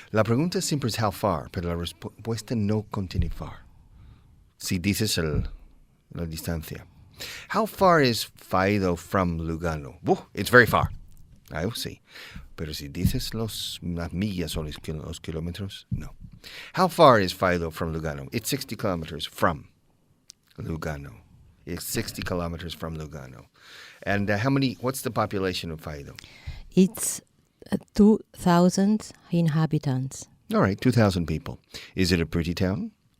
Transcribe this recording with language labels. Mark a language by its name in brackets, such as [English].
[Spanish] La pregunta siempre es [English] how far, [Spanish] pero la respuesta no contiene far. Si dices la distancia. [English] How far is Faido from Lugano? It's very far. I see. [Spanish] Pero si dices las millas o los kilómetros, no. [English] How far is Faido from Lugano? It's 60 kilometers from Lugano. It's 60 kilometers from Lugano. And what's the population of Faido? It's 2,000 inhabitants. All right, 2,000 people. Is it a pretty town?